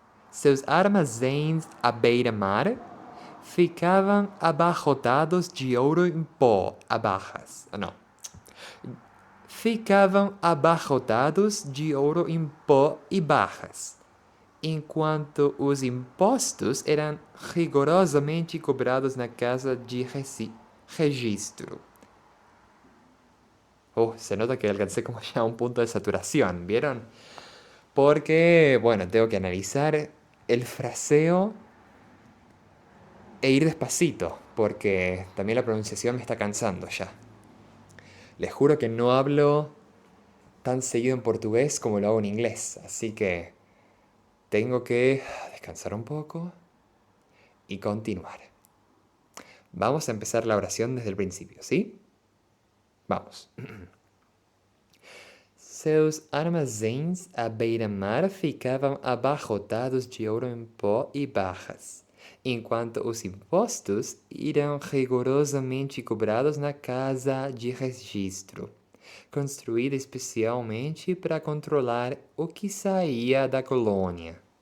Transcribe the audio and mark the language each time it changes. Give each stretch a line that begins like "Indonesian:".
Portuguese: Seus armazéns à beira-mar ficavam abarrotados de ouro em pó a barras. Não. Ficavam abarrotados de ouro em pó e barras, enquanto os impostos eram rigorosamente cobrados na casa de registro.
Spanish: Se nota que alcancé como ya a un punto de saturación, ¿vieron? Porque, bueno, tengo que analizar el fraseo e ir despacito, porque también la pronunciación me está cansando ya. Les juro que no hablo tan seguido en portugués como lo hago en inglés, así que tengo que descansar un poco y continuar. Vamos a empezar la oración desde el principio, ¿sí? Vamos.
Portuguese: Seus armazéns à beira-mar ficavam abarrotados de ouro em pó e barras, enquanto os impostos eram rigorosamente cobrados na casa de registro, construída especialmente para controlar o que saía da colônia.